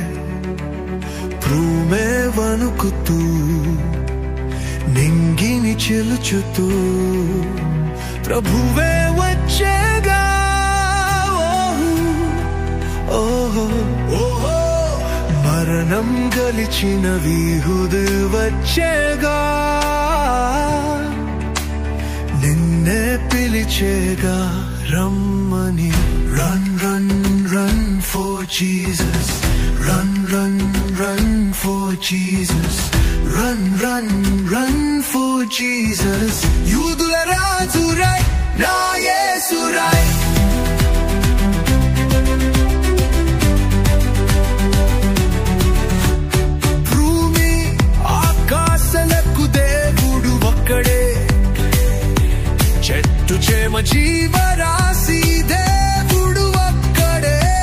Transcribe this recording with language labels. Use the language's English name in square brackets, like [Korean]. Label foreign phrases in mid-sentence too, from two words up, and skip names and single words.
[Telugu] భూమే వణుకుతూ నింగిని చిలుచుతూ ప్రభువే వచ్చేగా మరణం గలిచిన వీరుడు వచ్చేగా నిన్నే పిలిచేగా రమ్మని. [English] Run, run, run for Jesus. Run, run, run for Jesus. Run, run, run for Jesus. [Telugu] యూదుల రాజురై నా యేసురై. భూమి ఆకాశాలకు దేవుడు ఒక్కడే, చెట్టు చేమ జీవరాశి దేవుడు ఒక్కడే,